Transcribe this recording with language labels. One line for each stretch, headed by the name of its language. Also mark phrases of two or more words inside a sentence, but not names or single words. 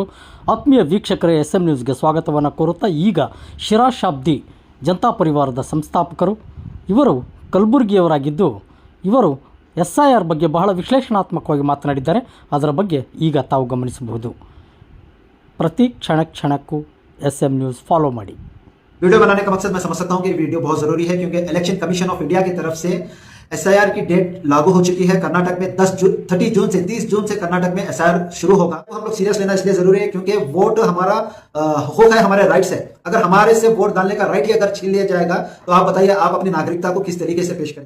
Kannada: ಆತ್ಮೀಯ ವೀಕ್ಷಕರೇ, SM ನ್ಯೂಸ್ಗೆ ಸ್ವಾಗತವನ್ನು ಕೋರುತ್ತಾ ಈಗ ಶಿರಾ ಶಾಬ್ದಿ ಜನತಾ ಪರಿವಾರದ ಸಂಸ್ಥಾಪಕರು. ಇವರು ಕಲಬುರಗಿಯವರಾಗಿದ್ದು ಇವರು SIR ಬಗ್ಗೆ ಬಹಳ ವಿಶ್ಲೇಷಣಾತ್ಮಕವಾಗಿ ಮಾತನಾಡಿದ್ದಾರೆ. ಅದರ ಬಗ್ಗೆ ಈಗ ತಾವು ಗಮನಿಸಬಹುದು. ಪ್ರತಿ ಕ್ಷಣಕ್ಕೂ SM ನ್ಯೂಸ್ ಫಾಲೋ ಮಾಡಿ.
Hindi: वीडियो बनाने का मकसद मैं समझ सकता हूं कि वीडियो बहुत जरूरी है क्योंकि इलेक्शन कमीशन ऑफ इंडिया की तरफ से SIR की डेट लागू हो चुकी है। कर्नाटक में 30 जून से 30 जून से कर्नाटक में SIR शुरू होगा। तो हम लोग सीरियस लेना इसलिए जरूरी है क्योंकि वोट हमारा हक है, हमारे राइट्स है। अगर हमारे से वोट डालने का राइट ही अगर छीन लिया जाएगा तो आप बताइए आप अपनी नागरिकता को किस तरीके से पेश करें।